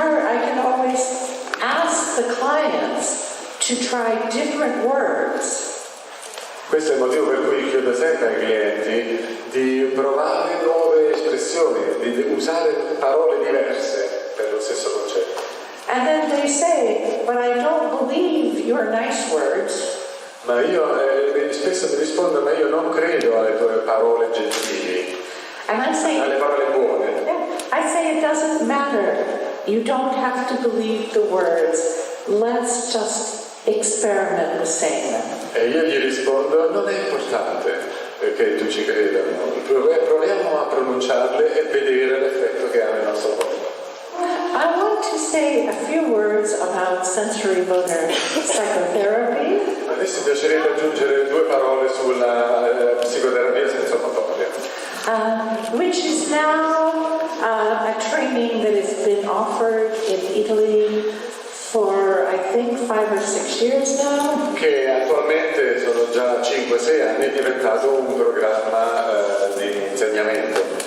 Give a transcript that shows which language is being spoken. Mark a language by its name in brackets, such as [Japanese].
[English] I can always ask the clients to try different words. [Italian] Questo è il motivo per cui chiedo sempre ai clienti di provare nuove espressioni, di usare parole diverse per lo stesso concetto. [English] And then they say, but I don't believe your nice words. [Italian] Ma io spesso mi rispondo, ma io non credo alle tue parole gentili, [English] And I say, [Italian] alle parole buone. [English] I say it doesn't matter. You don't have to believe the words. Let's just experiment with saying them. [Italian] E io gli rispondo, non è importante che tu ci creda, proviamo a pronunciarle e vedere l'effetto che ha nel nostro corpo. [English] I want to say a few words about sensory motor psychotherapy. [Italian] Adesso mi piacerebbe aggiungere 2 parole sulla psicoterapia sensomotoria. [English] Which is now a training that has been offered in Italy for I think 5 or 6 years now. [Italian] Che attualmente sono già 5-6 anni, è diventato un programma di insegnamento.